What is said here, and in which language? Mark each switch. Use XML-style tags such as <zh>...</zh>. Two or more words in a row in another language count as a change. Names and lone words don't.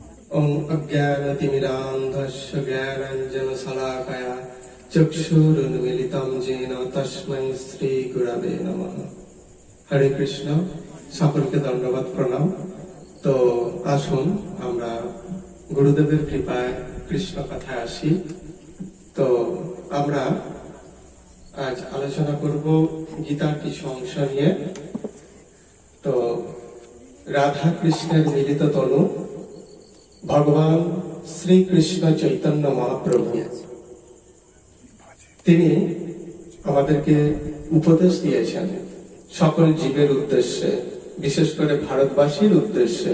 <sa>ओम अज्ञानतिमिरान्धस्य ज्ञानाञ्जनशलाकया चक्षुरुन्मीलितं येन तस्मै श्रीगुरवे नमः।</sa> <bn>हरे कृष्ण। সকলকে ধন্যবাদ প্রণাম। তো আসুন আমরা গুরুদেবের কৃপায় কৃষ্ণ কথায় আসি। তো আমরা আজ আলোচনা করব গীতার কিছু অংশ নিয়ে। তো রাধা কৃষ্ণের মিলিত তনু ভগবান শ্রীকৃষ্ণ চৈতন্য মহাপ্রভু তিনি আমাদেরকে উপদেশ দিয়েছেন সকল জীবের উদ্দেশ্যে, বিশেষ করে ভারতবাসীর উদ্দেশ্যে।</bn>